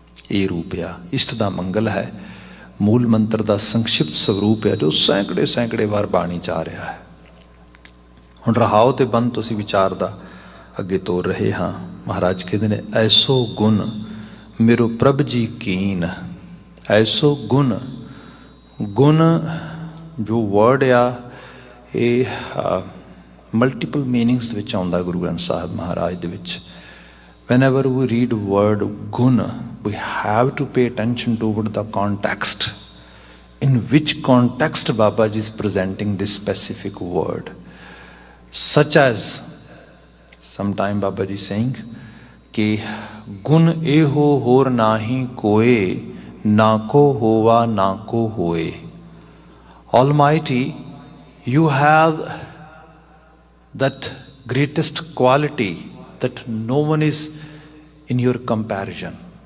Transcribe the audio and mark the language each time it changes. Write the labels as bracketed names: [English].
[Punjabi] ਇਹ ਰੂਪ ਆ, ਇਸ਼ਟ ਦਾ ਮੰਗਲ ਹੈ, ਮੂਲ ਮੰਤਰ ਦਾ ਸੰਕਸ਼ਿਪਤ ਸਰੂਪ ਹੈ, ਜੋ ਸੈਂਕੜੇ ਵਾਰ ਬਾਣੀ 'ਚ ਆ ਰਿਹਾ ਹੈ। ਹੁਣ ਰਹਾਓ ਤੇ ਬੰਦ ਤੁਸੀਂ ਵਿਚਾਰ ਦਾ ਅੱਗੇ ਤੋਰ ਰਹੇ ਹਾਂ। ਮਹਾਰਾਜ ਕਹਿੰਦੇ ਨੇ ਐਸੋ ਗੁਣ मेरो प्रभ जी कीन, ऐसो गुण। गुण जो वर्ड आ ये multiple meanings which आउंदा Guru Granth Sahib Maharaj दे which. [English] Whenever we read word gun, we have to pay attention toward the context. In which context Baba Ji is presenting this specific word. Such as, sometime Baba Ji saying, [Punjabi] कि गुण एहो होर नाही कोए, नाको होवा नाको होए. [English] Almighty, you have that greatest quality that no one is in your comparison.